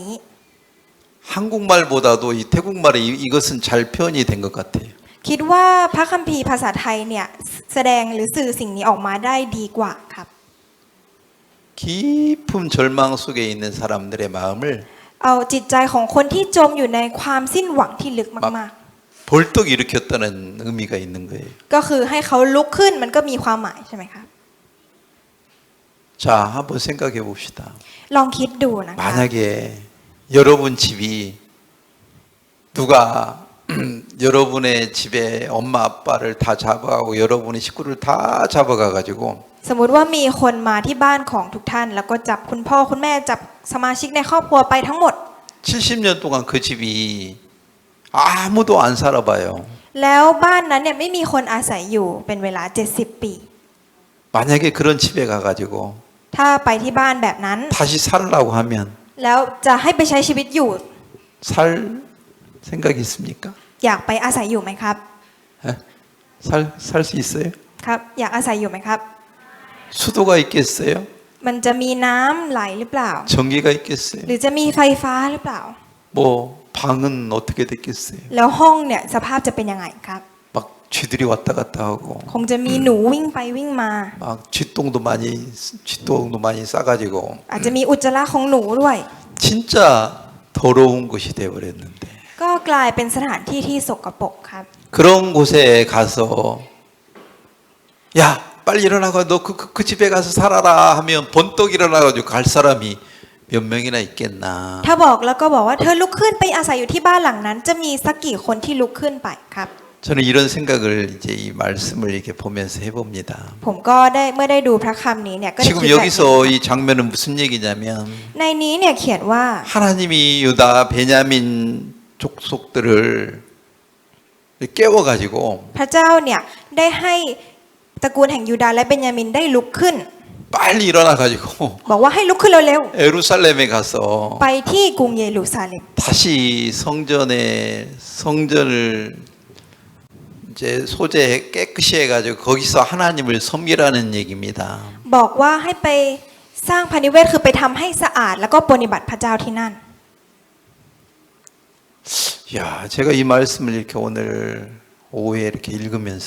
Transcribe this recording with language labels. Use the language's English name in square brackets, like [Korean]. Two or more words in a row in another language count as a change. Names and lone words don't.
[Korean] 한국말보다도 이 태국말에 이것은 잘 표현이 된 것 같아요. [Thai] คิดว่าพระคัมภีร์ภาษาไทยเนี่ยแสดงหรือสื่อสิ่งนี้ออกมาได้ดีกว่าครับ [Korean] 깊은 절망 속에 있는 사람들의 마음을 [Thai] เอาจิตใจของคนที่จมอยู่ในความสิ้นหวังที่ลึกมาก [Korean] 벌떡 일으켰다는 의미가 있는 거예요. [Thai] ๆ ก็คือให้เขาลุกขึ้นมันก็มีความหมายใช่ไหมครับ [Korean] 자, 한번 생각해 봅시다. [Thai] ลองคิดดูนะคะ [Korean] 만약에 여러분 집이 누가 여러분의 집에 엄마 아빠를 다 잡아가고 여러분의 식구를 다 잡아가가지고 [Thai] สมมุติว่ามีคนมาที่บ้านของทุกท่าน แล้วก็จับคุณพ่อคุณแม่จับสมาชิกในครอบครัวไปทั้งหมด [Korean] 70년 동안 그 집이 아무도 안 살아봐요. [Thai] แล้วบ้านนั้นเนี่ยไม่มีคนอาศัยอยู่เป็นเวลา70 ปี [Korean] 만약에 그런 집에 가가지고 [Thai] ถ้าไปที่บ้านแบบนั้น [Korean] 다시 살라고 하면 [Thai] แล้วจะให้ไปใช้ชีวิตอยู่ [Korean] 살 생각이 있습니까? [Thai] อยากไปอาศัยอยู่ไหมครับ [Korean] 살 수 있어요? [Thai] ครับอยากอาศัยอยู่ไหมครับ [Korean] 수도가 있겠어요? [Thai] มันจะมีน้ำไหลหรือเปล่า [Korean] 전기가 있겠어요? [Thai] หรือจะมีไฟฟ้าหรือเปล่า [Korean] 뭐 방은 어떻게 됐겠어요? [Thai] แล้วห้องเนี่ยสภาพจะเป็นยังไงครับ [Korean] 막 쥐들이 왔다 갔다 하고 [Thai] คงจะมีหนูวิ่งไปวิ่งมา [Korean] 막 쥐똥도 많이 싸가지고 [Thai] อาจจะมีอุจจาระของหนูด้วย [Korean] 진짜 더러운 곳이 되어버렸는데 [Thai] ก็กลายเป็นสถานที่ที่สกปรกครับ [Korean] 그런 곳에 가서 야 빨리 일어나고 너 그 집에 가서 살아라 하면 번떡 일어나가지고 갈 사람이 몇 명이나 있겠나. [Thai] ถ้าบอกแล้วก็บอกว่าเธอลุกขึ้นไปอาศัยอยู่ที่บ้านหลังนั้น จะมีสักกี่คนที่ลุกขึ้นไปครับ [Korean] 저는 이런 생각을 이제 이 말씀을 이렇게 보면서 해봅니다. [Thai] ผมก็ได้เมื่อได้ดูพระคำนี้เนี่ยก็ได้ [Korean] 지금 [Thai] คิดแบบนี้ [Korean] 여기서 이 장면은 무슨 얘기냐면 [Thai] ในนี้เนี่ยเขียนว่า [Korean] 하나님이 유다 베냐민 족속들을 깨워가지고 [Thai] พระเจ้าเนี่ยได้ให้ตระกูลแห่งยูดาห์และเบนยามินได้ลุกขึ้น [Korean] 빨리 일어나가지고 [Thai] บอกว่าให้ลุกขึ้นเร็ว [Korean] 예루살렘에 가서 [Thai] ๆไปที่กรุงเยรูซาเล็ม [Korean] 다시 성전을 이제 소재 깨끗이 해가지고 거기서 하나님을 섬기라는 얘기입니다. [Thai] บอกว่าให้ไปสร้างพานิเวศคือไปทำให้สะอาดแล้วก็ปฏิบัติพระเจ้าที่นั่น [Korean] 야, 제가 이 말씀을 이렇게 오늘 오후에 이렇게 읽으면서